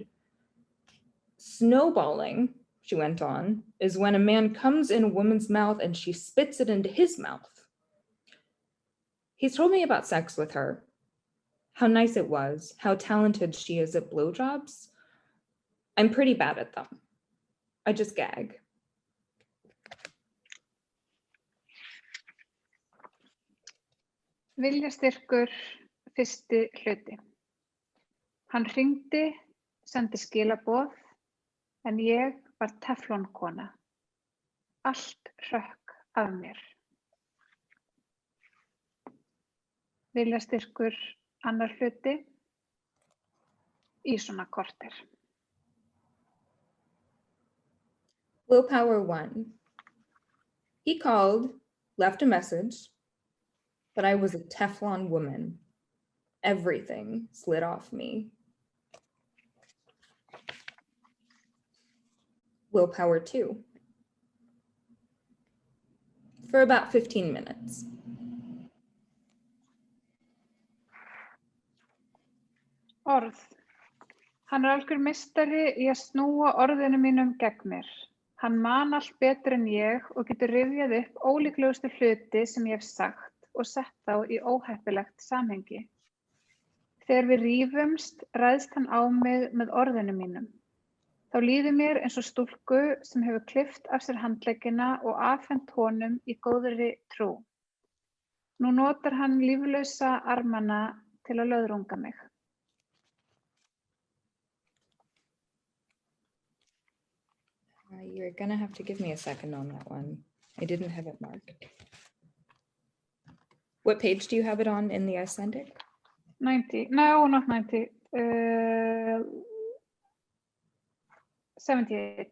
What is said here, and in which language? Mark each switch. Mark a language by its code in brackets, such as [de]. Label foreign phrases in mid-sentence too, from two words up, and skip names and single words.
[en] Snowballing, she went on, is when a man comes in a woman's mouth and she spits it into his mouth. He's told me about sex with her, how nice it was, how talented she is at blowjobs. I'm pretty bad at them. I just gag. [is] Viljastyrkur fyrsti hluti. Hann hringdi, sendi skilaboð, en ég var teflonkona. Allt hrökk af mér. Viljastyrkur annar hluti í svona korter. [en] Willpower 1. He called, left a message, but I was a Teflon woman. Everything slid off me. Willpower 2. For about 15 minutes. [is] Orð. Hann algjör meistari í að snúa orðinu mínum gegn mér. Hann man allt betur en ég og getur rifjað upp ólíklegustu hluti sem ég hef sagt og sett þá í óheppilegt samhengi. Þegar við rífumst ræðst hann á mig með orðinu mínum. Þá líður mér eins og stúlku sem hefur klippt af sér handleggina og afhent honum í góðri trú. Nú notar hann líflausa armana til að löðrunga mig. [en] You're gonna have to give me a second on that one. I didn't have it marked. What page do you have it on in the Icelandic? 90. No, not 90. 78.